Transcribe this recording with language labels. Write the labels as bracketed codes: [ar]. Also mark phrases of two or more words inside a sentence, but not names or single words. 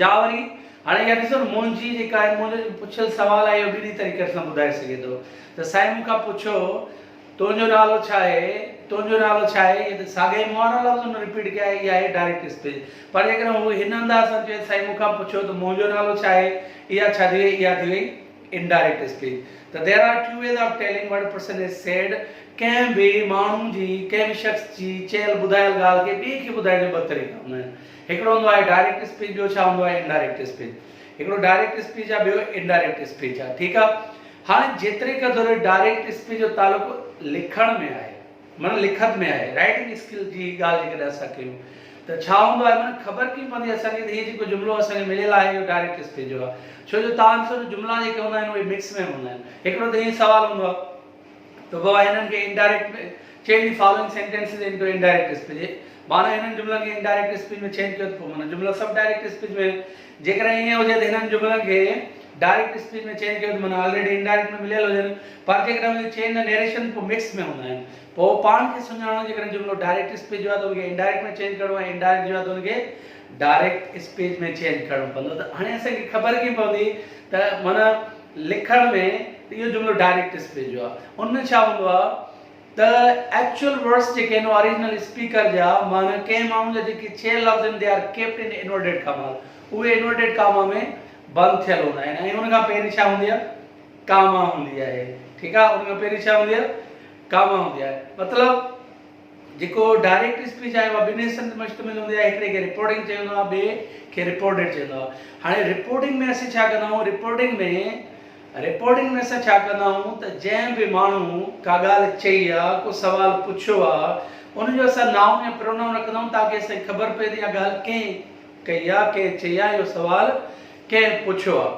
[sd] या वरी हाणे इहा ॾिसो, मुंहिंजी जेका आहे, मुंहिंजो पुछियल सुवाल आहे, इहो ॿिनी तरीक़े सां ॿुधाए सघे थो त साईं मूंखां पुछो तुंहिंजो नालो छा आहे, तुंहिंजो नालो छा आहे, इहे त साॻिया ई मूं वारा लफ़्ज़ हुन रिपीट कया, इहा आहे [en] direct speech. [sd] पर जेकॾहिं हू हिन अंदाज़ सां चए साईं मूंखां पुछो त मुंहिंजो नालो छा आहे, इहा छा थी वई, इहा थी वई [en] indirect speech. त there are two ways of telling what person has said। [sd] कंहिं बि माण्हू जी, कंहिं बि शख़्स जी चयल ॿुधायल ॻाल्हि खे ॿिए खे ॿुधाइण जा ॿ तरीक़ा हूंदा आहिनि। हिकिड़ो हूंदो आहे [en] direct speech, [sd] ॿियो छा हूंदो आहे [en] indirect speech. [sd] हिकिड़ो [en] direct speech [sd] आहे, ॿियो [en] indirect speech [sd] आहे, ठीकु आहे। हाणे जेतिरे क़दुरु [en] direct speech [sd] जो तालुक़ु लिखण में आहे, माना लिखत में आहे, [en] writing skill [sd] जी ॻाल्हि जेकॾहिं असां कयूं त छा हूंदो आहे, माना ख़बर कीअं पवंदी असांखे त हीअ जेको जुमिलो असांखे मिलियल आहे इहो [en] direct speech [sd] जो आहे। छो जो तव्हां ॾिसो जुमिला जेके हूंदा आहिनि उहे मिक्स में हूंदा आहिनि। हिकिड़ो त हीअं सुवालु हूंदो आहे त बाबा हिननि खे इनडायरेक्ट में [en] change the following sentences into indirect speech, [sd] माना हिननि जुमिलनि खे [en] indirect speech [sd] में चेंज कयो त पोइ माना जुमिला सभु [en] direct speech [sd] में। जेकॾहिं ईअं हुजे त हिननि जुमिलनि खे [en] direct speech [sd] में चेंज कयो त माना ऑलरेडी इनडायरेक्ट में मिलियल हुजनि। पर जेकॾहिं हुनखे [en] change the narration, [sd] पोइ मिक्स में हूंदा आहिनि। पोइ पाण खे सुञाणो, जेकॾहिं जुमिलो [en] direct speech [sd] जो आहे त उनखे इनडायरेक्ट में चेंज करिणो आहे, इनडायरेक्ट जो आहे त उनखे [en] direct speech [sd] में चेंज करिणो पवंदो। त हाणे असांखे ख़बर कीअं पवंदी त माना लिखण में इहो जुमिलो [en] direct speech [sd] जो आहे। उनमें छा हूंदो आहे त [en] actual words [sd] जेके आहिनि [en] original speaker [sd] जा, माना कंहिं माण्हू जा जेके चयल लफ़्ज़ आहिनि, [en] They are kept in inverted comma, [sd] उहे [en] inverted comma [sd] में बंदि थियल हूंदा आहिनि। ऐं हुनखां पहिरीं छा हूंदी आहे, कामा हूंदी आहे, ठीकु आहे। हुनखां पहिरीं छा हूंदी आहे, कामा हूंदी आहे। मतिलबु जेको [en] direct speech [sd] आहे उहा ॿिनि हिसनि ते मुश्तमिल हूंदी आहे। हिकिड़े खे रिपोर्टिंग चवंदो आहे, ॿिए खे रिपोर्टेड चवंदो आहे। हाणे रिपोर्टिंग में असीं छा कंदा आहियूं, रिपोर्टिंग में असां छा कंदा आहियूं त जंहिं बि माण्हू का ॻाल्हि चई आहे, को सुवालु पुछियो आहे, उनजो असां नाउन या प्रोनाउन रखंदा आहियूं ताकी असांखे ख़बर पए त इहा ॻाल्हि कंहिं कई आहे, कंहिं चई आहे, इहो सुवालु कंहिं पुछियो आहे।